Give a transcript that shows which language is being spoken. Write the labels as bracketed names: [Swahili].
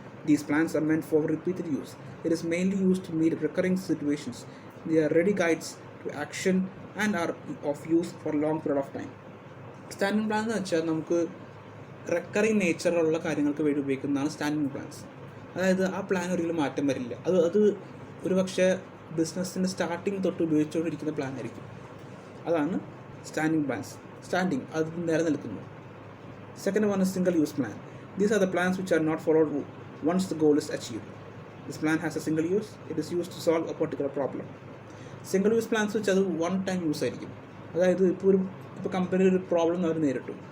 [English] These plans are meant for repeated use. It is mainly used to meet recurring situations. They are ready guides to action and are of use for a long period of time. [Malayalam] Standing plan എന്ന് വെച്ചാൽ നമുക്ക് recurring നേച്ചറുള്ള കാര്യങ്ങൾക്ക് വേണ്ടി ഉപയോഗിക്കുന്നതാണ് standing plans. അതായത് ആ plan ഒരിക്കലും മാറ്റം വരില്ല. അത് ഒരു പക്ഷേ ബിസിനസ്സിൻ്റെ സ്റ്റാർട്ടിങ് തൊട്ട് ഉപയോഗിച്ചുകൊണ്ടിരിക്കുന്ന പ്ലാൻ ആയിരിക്കും. അതാണ് സ്റ്റാൻഡിങ് പ്ലാൻസ്. സ്റ്റാൻഡിങ് അത് നിലനിൽക്കുന്നു. [English] Second one is single use plan. These are the plans which are not followed once the goal is achieved. This plan has a single use. It is used to solve a particular problem. [Malayalam] Single use plans വെച്ചാൽ അത് one time use ആയിരിക്കും. അതായത് ഇപ്പോൾ company ഒരു problem അവർ നേരിട്ടു.